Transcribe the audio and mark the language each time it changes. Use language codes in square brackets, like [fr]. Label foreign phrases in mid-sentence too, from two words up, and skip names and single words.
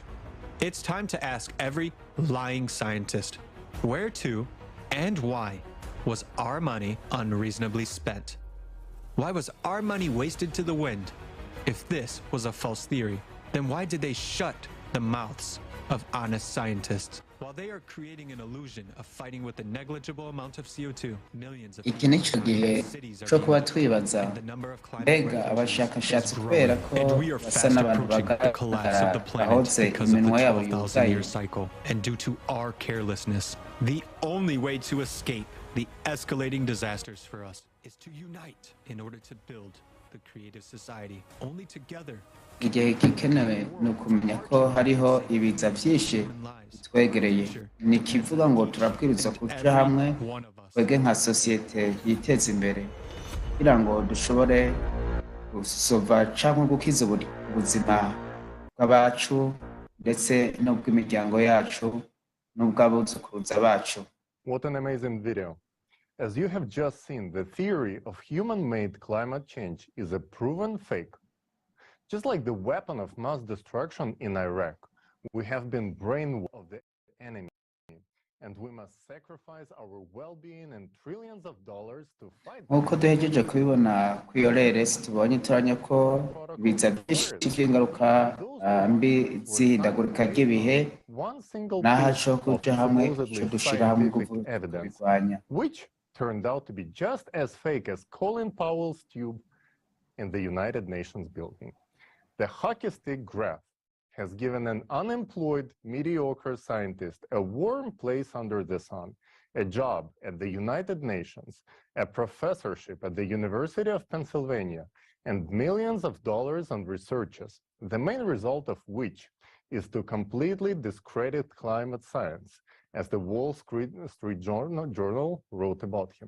[en] It's time to ask every lying scientist, where to and why was our money unreasonably spent? Why was our money wasted to the wind? If this was a false theory, then why did they shut the mouths of honest scientists? While they are creating an illusion of fighting with a negligible amount of CO2, millions of [rn] iki ni cyo gihe cyo kuba twibaza mbega abashakashatsi kubera ko basa n'abantu bagaragara bahotse iminwa yabo yugaye. [en] And due to our carelessness, the only way to escape the escalating disasters for us is to unite in order to build the creative society. Only together. [rn] Igihe gikenewe ni ukumenya ko hariho ibiza byinshi bitwegereye. Ni kivuga ngo turabwirizwa kuja hamwe twege nka sosiyete yiteza imbere kugira ngo dushobore gusova cyangwa gukiza ubuzima bw'abacu ndetse n'ubw'imiryango yacu n'ubw'abuzukuruza bacu. [en] What an amazing video. As you have just seen, the theory of human-made climate change is a proven fake. Just like the weapon of mass destruction in Iraq, we have been brainwashed of the enemy, and we must sacrifice our well-being and trillions of dollars to fight. [rn] Nk'uko duhejeje kubibona ku iyo reresi tubonye turanya ko ibiza byinshi by'ingaruka mbi z'ihindagurika ry'ibihe n'ahaco kuja hamwe cyo dushira hamwe kubirwanya, [en] which turned out to be just as fake as Colin Powell's tube in the United Nations building. The hockey stick graph has given an unemployed, mediocre scientist a warm place under the sun, a job at the United Nations, a professorship at the University of Pennsylvania, and millions of dollars on researches, the main result of which is to completely discredit climate science, as the Wall Street Journal wrote about him.